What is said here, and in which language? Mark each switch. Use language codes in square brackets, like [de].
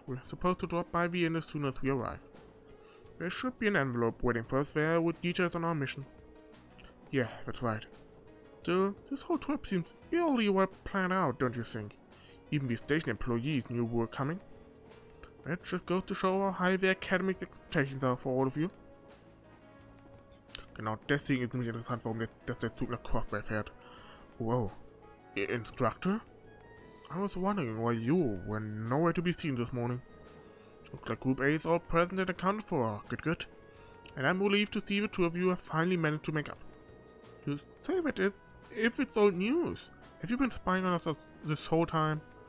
[en] We're supposed to drop by the inn as soon as we arrive. There should be an envelope waiting for us there with details on our mission. Yeah, that's right. Still, this whole trip seems eerily well planned out, don't you think? Even the station employees knew we were coming. That just goes to show how high the academic expectations are for all of you. [de] Genau deswegen ist nämlich interessant, warum der Zug nach Crossbear fährt. [en] Whoa. Instructor? I was wondering why you were nowhere to be seen this morning. Looks like Group A is all present and accounted for. Good. And I'm relieved to see the two of you have finally managed to make up. You say that if it's old news. Have you been spying on us this whole time?